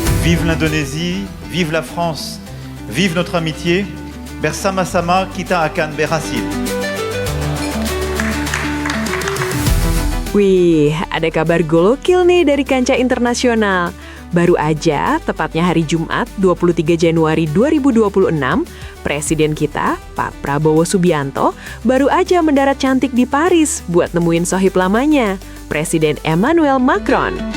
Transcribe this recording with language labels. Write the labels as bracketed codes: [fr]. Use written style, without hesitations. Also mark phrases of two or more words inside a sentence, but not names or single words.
[fr] Vive l'Indonésie, vive la France, vive notre amitié. [id] Bersama-sama kita akan berhasil. Wih, ada kabar gokil nih dari kancah internasional. Baru aja, tepatnya hari Jumat 23 Januari 2026, Presiden kita, Pak Prabowo Subianto, baru aja mendarat cantik di Paris buat nemuin sohib lamanya, Presiden Emmanuel Macron.